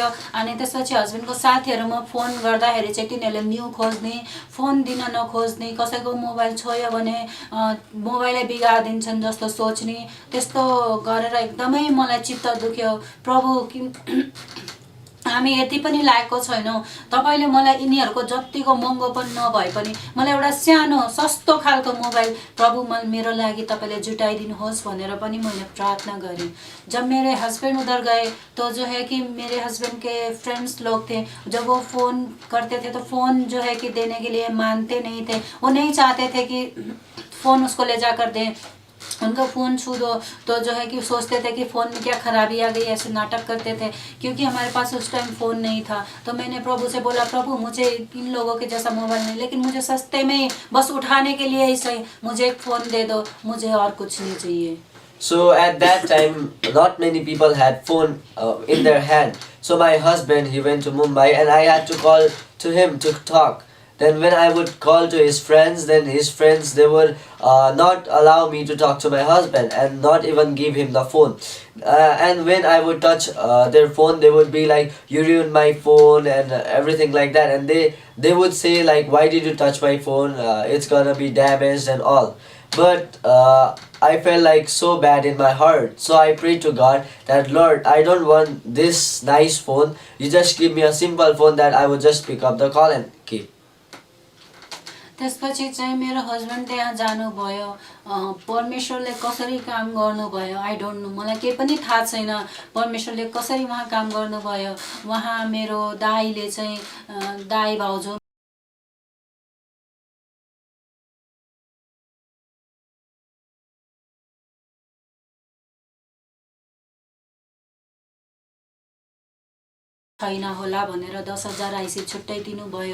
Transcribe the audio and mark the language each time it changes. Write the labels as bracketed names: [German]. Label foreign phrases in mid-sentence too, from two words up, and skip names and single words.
[Nepali] अनि त्यसपछि हस्बेन्डको साथीहरूमा फोन गर्दाखेरि चाहिँ तिनीहरूले न्यू खोज्ने, फोन दिन नखोज्ने, कसैको मोबाइल छोयो भने मोबाइलै बिगारिदिन्छन् जस्तो सोच्ने, त्यस्तो गरेर एकदमै मलाई चित्त दुख्यो। प्रभु हामी यति पनि लागेको छैनौँ, तपाईले मलाई यिनीहरूको जतिको महँगो पनि नभए पनि मलाई एउटा सानो सस्तो खालको मोबाइल प्रभु मेरो लागि तपाईले जुटाइदिनुहोस् भनेर पनि मैले प्रार्थना गरेँ। [Hindi] जब मेरे हस्बैंड उधर गए तो जो है कि मेरे हस्बैंड के फ्रेंड्स लोग थे, जब वो फ़ोन करते थे तो फ़ोन जो है कि देने के लिए मानते नहीं थे। वो नहीं चाहते थे कि फ़ोन उसको ले जाकर दें, उनका फ़ोन छू दो तो जो है कि सोचते थे कि फ़ोन में क्या खराबी आ गई, ऐसे नाटक करते थे। क्योंकि हमारे पास उस टाइम फ़ोन नहीं था। तो मैंने प्रभु से बोला प्रभु मुझे इन लोगों के जैसा मोबाइल नहीं, लेकिन मुझे सस्ते में बस उठाने के लिए ही सही मुझे एक फ़ोन दे दो, मुझे और कुछ नहीं चाहिए। [English] So at that time, not many people had phone in their hand. So my husband, he went to Mumbai and I had to call to him to talk. Then when I would call to his friends, then his friends, they would not allow me to talk to my husband and not even give him the phone. And when I would touch their phone, they would be like, you ruined my phone and everything like that. And they would say like, why did you touch my phone? It's gonna be damaged and all. But I felt like so bad in my heart. So I prayed to God that Lord, I don't want this nice phone. You just give me a simple phone that I would just pick up the call and keep. [Nepali] त्यसपछि चाहिँ मेरो हस्बेन्ड त्यहाँ जानुभयो। परमेश्वरले कसरी काम गर्नुभयो [English] I don't know, [Nepali] मलाई केही पनि थाहा छैन परमेश्वरले कसरी वहाँ काम गर्नुभयो। वहाँ मेरो दाइले चाहिँ दाइ भाउजू छैन होला भनेर 10,000 आइसी छुट्टै दिनुभयो।